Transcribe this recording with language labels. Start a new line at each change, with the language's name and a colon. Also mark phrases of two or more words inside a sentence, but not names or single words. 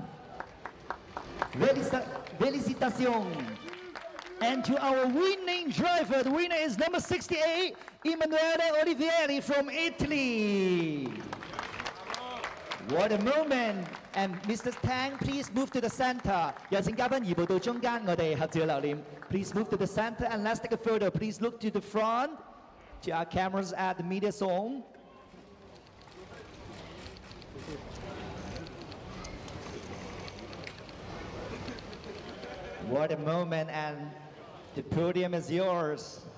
English: Felicitations. And to our winning driver, the winner is number 68, Emanuele Olivieri from Italy. What a moment. And Mr. Tang, please move to the center.
Cantonese: 有請嘉賓移步到中間，我哋合照留念。
English: Please move to the center and let's take a photo. Please look to the front, to our cameras at the media zone. What a moment, and the podium is yours.